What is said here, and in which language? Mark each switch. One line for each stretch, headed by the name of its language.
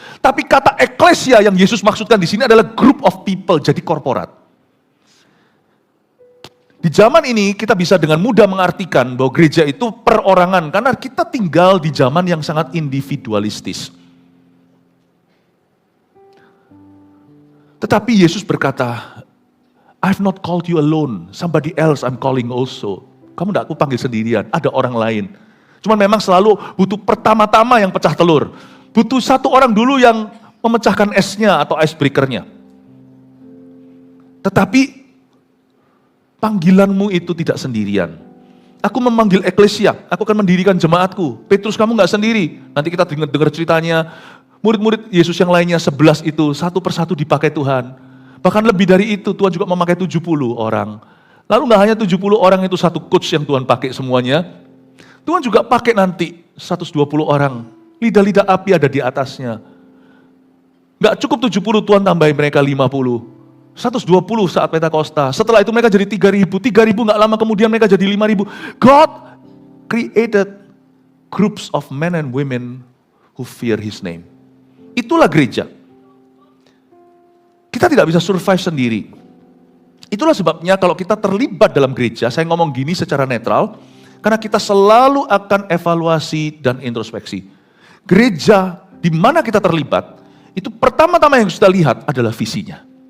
Indonesian: Tapi kata eklesia yang Yesus maksudkan di sini adalah
English: group of people,
Indonesian: jadi korporat. Di zaman ini kita bisa dengan mudah mengartikan bahwa gereja itu perorangan, karena kita tinggal di zaman yang sangat individualistis. Tetapi Yesus berkata,
English: I've not called you alone, somebody else I'm calling also.
Indonesian: Kamu tidak aku panggil sendirian, ada orang lain. Cuman memang selalu butuh pertama-tama yang pecah telur. Butuh satu orang dulu yang memecahkan esnya atau icebreaker-nya. Tetapi panggilanmu itu tidak sendirian. Aku memanggil eklesia, aku akan mendirikan jemaatku. Petrus, kamu nggak sendiri. Nanti kita dengar ceritanya, murid-murid Yesus yang lainnya 11 itu satu persatu dipakai Tuhan. Bahkan lebih dari itu, Tuhan juga memakai 70 orang. Lalu nggak hanya 70 orang itu satu coach yang Tuhan pakai semuanya. Tuhan juga pakai nanti 120 orang. Lidah-lidah api ada di atasnya. Nggak cukup 70, Tuhan tambahin mereka 50. 120 saat Pentakosta. Setelah itu mereka jadi 3.000. 3.000 nggak lama kemudian mereka jadi 5.000.
English: God created groups of men and women who fear His name.
Indonesian: Itulah gereja. Kita tidak bisa survive sendiri. Itulah sebabnya kalau kita terlibat dalam gereja, saya ngomong gini secara netral, karena kita selalu akan evaluasi dan introspeksi. Gereja di mana kita terlibat, itu pertama-tama yang kita lihat adalah visinya.